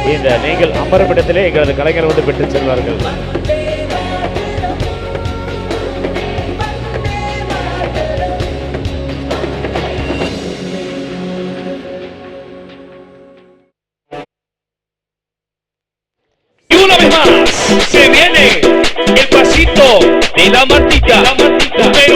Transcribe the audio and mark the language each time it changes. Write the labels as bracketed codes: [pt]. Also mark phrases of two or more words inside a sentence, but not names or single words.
[ta] இந்த நீங்கள் அமரும் இடத்திலே எங்களது கலைஞர் வந்து பெற்று செல்வார்கள். [es] Una vez más, se viene el pasito de la Martita, número